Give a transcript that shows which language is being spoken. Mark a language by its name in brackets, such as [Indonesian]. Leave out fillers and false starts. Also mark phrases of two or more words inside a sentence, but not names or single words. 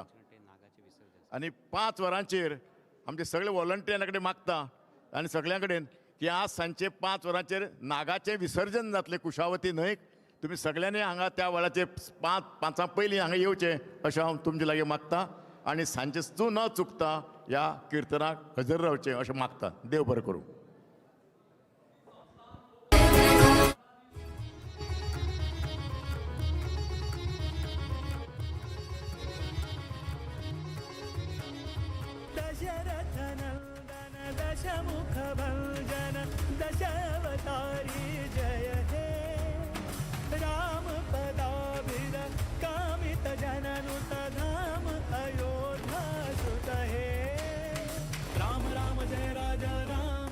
[Konkani] आनी 5 वरांचेर आमचे सगळे वॉलंटियरा कडेन मागता आनी सगळ्यां कडेन की आज सांजचे 5 वरांचेर नागाचें विसर्जन जातलें कुशावती न्हंयक. तुमी सगळ्यांनी हांगा त्या वेळाचेर 5 पयलीं हांगा येवचें अशें हांव तुमचे लागीं मागतां आनी सांजचे तूं न चुकता ह्या कीर्तनाक हजर रावचें अशें मागता. देव बरें करूं. [Sanskrit] दशरथनन्दन दशमुखभञ्जन दशावतारि जय हे रामपदाभिदकामितजननुतधाम अयोध्यासुत हे राम राम जय राजा राम